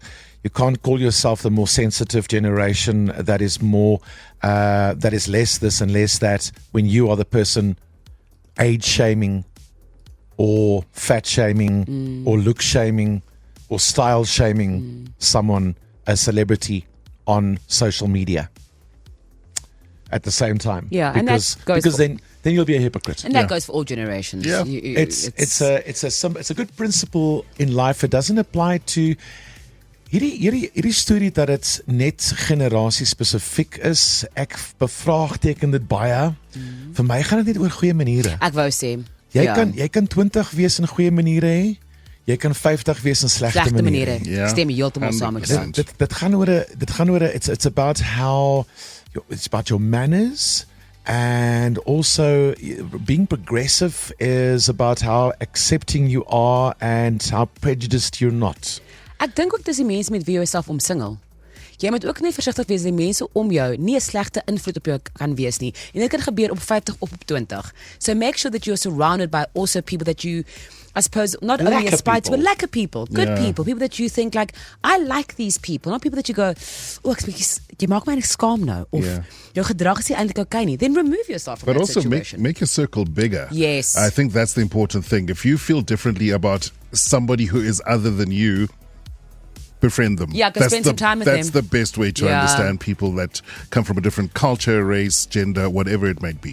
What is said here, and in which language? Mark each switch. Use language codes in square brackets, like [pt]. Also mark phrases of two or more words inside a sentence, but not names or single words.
[en] You can't call yourself the more sensitive generation that is more, that is less this and less that, when you are the person age shaming or fat shaming or look shaming or style shaming someone, a celebrity, on social media at the same time. Yeah, because, and that goes because for, then you'll be a hypocrite. and that goes for all generations. Yeah, it's a good principle in life. It doesn't apply to [af] hierdie storie dat dit net generasie spesifiek is. Ek bevraagteken dit baie. Vir my gaan dit net oor goeie maniere. Ek wou sê. Jy kan 20 wees in goeie maniere hê. Jy kan 50 wees in slegte maniere. Ja. Stem heeltemal saam met jou. Dit gaan oor [en] it's about how it's about your manners, and also being progressive is about how accepting you are and how prejudiced you're not. [af] Ek dink ook dis die mense met wie jy jouself omsingel. Jy moet ook net versigtig wees dat die mense om jou nie 'n slegte invloed op jou kan wees nie. En dit kan gebeur op 50 of op 20. [en] So make sure that you're surrounded by also people that you, I suppose, not only aspire to, but lekker people, good people that you think like, I like these people, not people that you go, [af] oh, jy maak my eintlik skaam nou, of jou gedrag is nie eintlik okay nie. [en] Then remove yourself from but that also situation. make your circle bigger. Yes. I think that's the important thing. If you feel differently about somebody who is other than you, befriend them. Yeah, spend some time with That's them. the best way to understand people that come from a different culture, race, gender, whatever it might be.